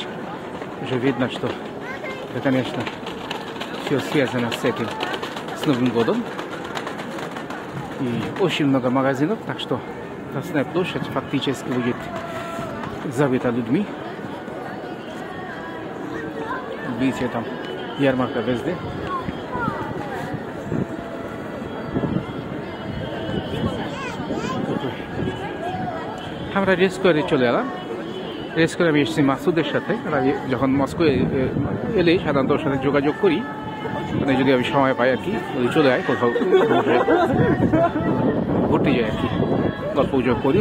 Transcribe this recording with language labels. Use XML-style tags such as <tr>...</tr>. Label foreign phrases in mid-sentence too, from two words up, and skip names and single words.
<ru>Уже видно, что это, конечно, все связано с этим, с Новым годом. И очень много магазинов, так что Красная площадь фактически будет забита людьми. Видите, там ярмарка везде.</ru> <bn>আমরা রেস করে চলে এলাম। রেস করে আমি এসেছি মাসুদের সাথে। আমি যখন মস্কো এলে সাধারণত ওর সাথে যোগাযোগ করি, মানে যদি আমি সময় পাই আর কি, যদি চলে যায় কোথাও ঘুরতে যাই আর কি, গল্প গুজব করি।</bn>